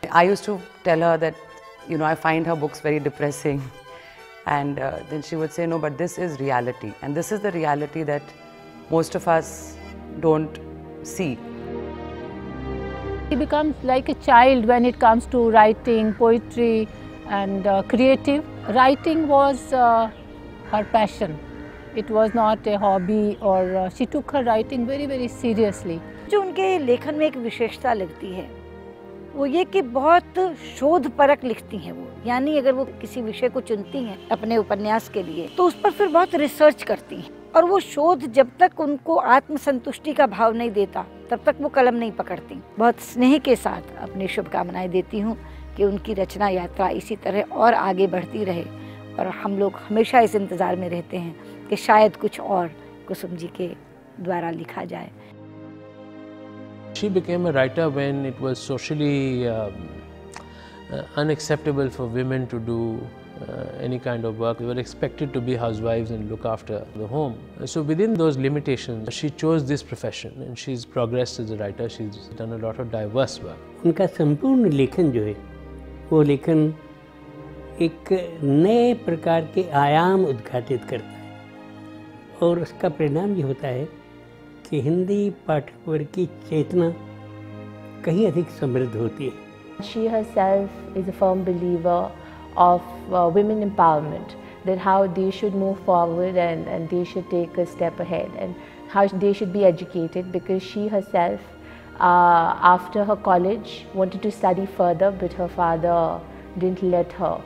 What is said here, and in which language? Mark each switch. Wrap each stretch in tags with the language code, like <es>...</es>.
<en>I used to tell her that, you know, I find her books very depressing, and then she would say, no, but this is reality, and this is the reality that most of us don't see. She becomes like a child when it comes to writing, poetry and creative. Writing was her passion. It was not a hobby, or she took her writing very, very seriously.</en> <hi>जो उनके लेखन में एक विशेषता लगती है वो ये कि बहुत शोध परक लिखती हैं वो, यानी अगर वो किसी विषय को चुनती हैं अपने उपन्यास के लिए तो उस पर फिर बहुत रिसर्च करती हैं, और वो शोध जब तक उनको आत्मसंतुष्टि का भाव नहीं देता तब तक वो कलम नहीं पकड़ती। बहुत स्नेह के साथ अपनी शुभकामनाएं देती हूँ कि उनकी रचना यात्रा इसी तरह और आगे बढ़ती रहे, और हम लोग हमेशा इस इंतज़ार में रहते हैं कि शायद कुछ और कुसुम जी के द्वारा लिखा जाए।</hi> <en>She became a writer when it was socially unacceptable for women to do any kind of work. They were expected to be housewives and look after the home. So within those limitations, she chose this profession and she's progressed as a writer. She's done a lot of diverse work.</en> <hi>उनका संपूर्ण लेखन जो है वो लेखन एक नए प्रकार के आयाम उद्घाटित करता है, और उसका परिणाम ये होता है कि हिंदी पाठक वर्ग की चेतना कहीं अधिक समृद्ध होती है।</hi> <en>She herself is a firm believer of women empowerment, that how they should move forward and they should take a step ahead, and how they should be educated, because she herself after her college wanted to study further, but her father didn't let her.</en>